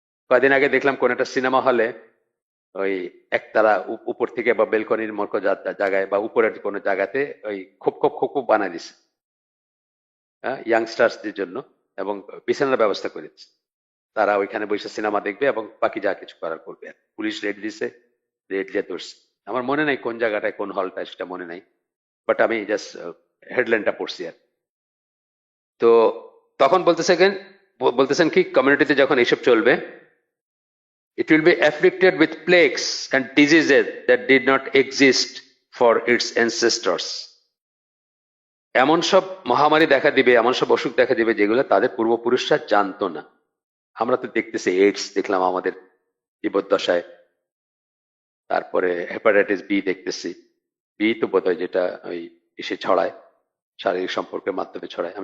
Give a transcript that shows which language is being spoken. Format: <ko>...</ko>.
<bn>কয়েকদিন আগে দেখলাম কোন একটা সিনেমা হলে ওই একতলা উপর থেকে বা বেলকনির মতো জায়গায় বা উপরের কোনো জায়গাতে ওই খোপ খোপ খোপ খোপ বানায় দিছে, হ্যাঁ, ইয়াংস্টার্সদের জন্য, এবং বিছানার ব্যবস্থা করেছে। তারা ওইখানে বসে সিনেমা দেখবে এবং বাকি যা কিছু করার করবে। পুলিশ রেড দিছে, রেড দিয়ে ধরছে। আমার মনে নাই কোন জায়গাটায়, কোন হলটায়, সেটা মনে নাই, বাট আমি জাস্ট হেডলাইনটা পড়ছি আর। তো তখন বলতেছেন কি, কমিউনিটিতে যখন এইসব চলবে,</bn> <en>it will be afflicted with plagues and diseases that did not exist for its ancestors.</en> <bn>এমন সব মহামারী দেখা দিবে, এমন সব অসুখ দেখা দিবে যেগুলো তাদের পূর্বপুরুষরা জানতো না। আমরা তো দেখতেছি এইডস দেখলাম আমাদের জীবদ্দশায়, তারপরে হেপাটাইটিস বি দেখতেছি, বি তো বোধহয় যেটা ওই এসে ছড়ায়, শারীরিক সম্পর্কের মাধ্যমে ছড়ায়।</bn>